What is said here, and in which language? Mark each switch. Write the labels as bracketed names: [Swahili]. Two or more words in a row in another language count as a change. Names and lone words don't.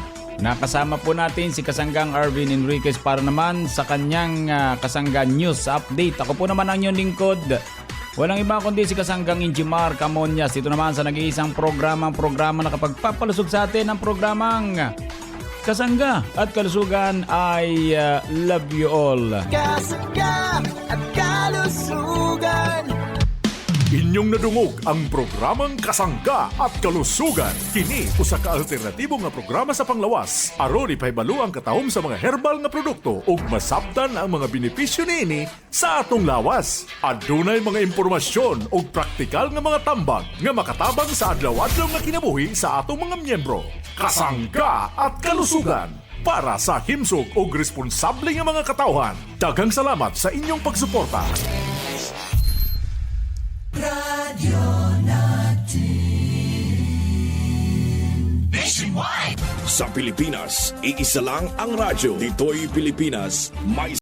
[Filipino] Nakasama po natin si Kasanggang Arvin Enriquez para naman sa kanyang Kasanggang News Update. Ako po naman ang inyong lingkod. Walang iba kundi si Kasanggang Enjimar Camonias. Ito naman sa nag-iisang programa na kapagpapalusog sa atin ang programang Kasangga at Kalusugan. [English] I love you all. [Filipino] Kasangga at Kalusugan. [Cebuano] Inyong nadungog ang programang Kasangga at Kalusugan. Kini usa ka alternatibo nga programa sa panglawas. Aron ipahibalo ang katahom sa mga herbal nga produkto ug masabtan ang mga benepisyo niini sa atong lawas. Adunay mga impormasyon ug praktikal nga mga tambag nga makatabang sa adlaw-adlaw nga kinabuhi sa atong mga miyembro. Kasangga at Kalusugan. Para sa himsog ug responsable nga mga katawhan. Daghang salamat sa inyong pagsuporta. [Filipino] Radio natin Nationwide. Sa Pilipinas, iisa lang ang radyo. Dito'y Pilipinas, may